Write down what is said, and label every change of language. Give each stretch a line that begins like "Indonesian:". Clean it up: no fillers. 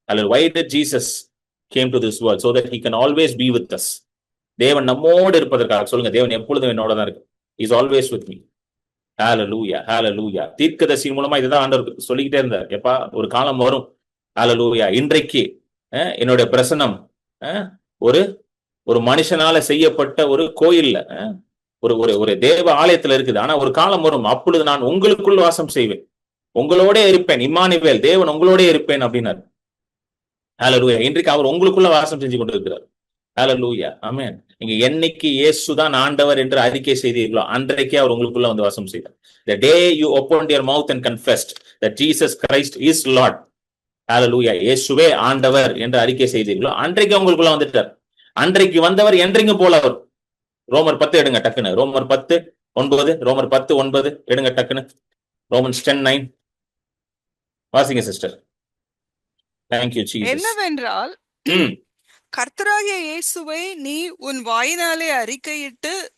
English: Why did Jesus came to this world? So that he can always be with us.
Tamil: தேவன் நம்மோடு இருப்பதற்காக. சொல்லுங்க, தேவன் எப்பொழுதும் என்னோட தான் இருக்கு.
English: He is always with me.
Tamil: ஹalleluya, ஹalleluya. தீர்க்கதரிசி மூலமா இதுதான் ஆண்டவர் சொல்லிக்கிட்டே இருந்தார். எப்பா, ஒரு காலம் வரும், ஹalleluya, இன்றைக்கு என்னுடைய பிரசனம் ஒரு ஒரு மனுஷனால செய்யப்பட்ட ஒரு கோயில்ல, ஒரு ஒரு ஒரு தேவ ஆலயத்துல இருக்குது. ஆனா ஒரு காலம் வரும், அப்பொழுது நான் உங்களுக்குள் வாசம் செய்வேன், உங்களோட இருப்பேன். இம்மானுவேல், தேவன் உங்களோட இருப்பேன் அப்படின்னாரு. ஹalleluya. இன்றைக்கு அவர் உங்களுக்குள்ள வாசம் செஞ்சு கொண்டிருக்கிறார். ஹalleluya, ஆமென். நீங்க என்னைக்கு இயேசுதான் ஆண்டவர் என்று அறிக்கை செய்தீர்களோ அன்றைக்கே அவர் உங்களுக்குள்ள வந்து வாசம் செய்தார்.
English: The day you opened your mouth and confessed that Jesus Christ is Lord, ஹalleluya,
Tamil: இயேசுவே ஆண்டவர் என்று அறிக்கை செய்தீர்களோ அன்றைக்கு உங்களுக்குள்ள வந்துட்டார். அன்றைக்கு வந்தவர் என்றைக்கு போல அவர். ரோமர் 10 எடுங்க டக்குன்னு. ரோமர் 10:9. ரோமர் 10:9 எடுங்க டக்குன்னு. ரோமன்ஸ் 10:9 வாசிங்க சிஸ்டர்.
English: Thank you Jesus.
Tamil: என்னவென்றால், கர்த்தராகிய இயேசுவை நீ உன் வாயினாலே அறிக்கையிட்டு,